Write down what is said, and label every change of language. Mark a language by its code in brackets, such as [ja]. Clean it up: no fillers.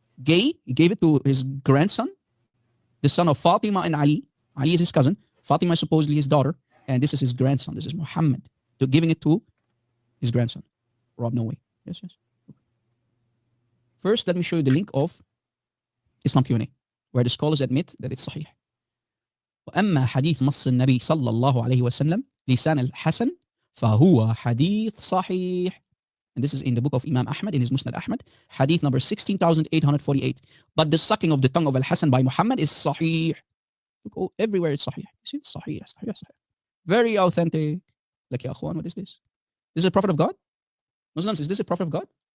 [en] Gay, he gave it to his grandson, the son of Fatima and Ali. Ali is his cousin. Fatima is supposedly his daughter. And this is his grandson. This is Muhammad. Giving it to his grandson. Rob, no way. Yes, yes. First, let me show you the link of Islam Q&A, where the scholars admit that it's sahih. [ar] وأما حديث نص النبي صلى الله عليه وسلم لسان الحسن فهو حديث صحيح. [en] And this is in the book of Imam Ahmad, in his Musnad Ahmad, hadith number 16,848. But the sucking of the tongue of Al-Hasan by Muhammad is sahih. Look, everywhere it's sahih. You see, it's sahih, sahih, sahih. Very authentic. Like, ya akhwan, what is this? This is a prophet of God? Muslims, is this a prophet of God?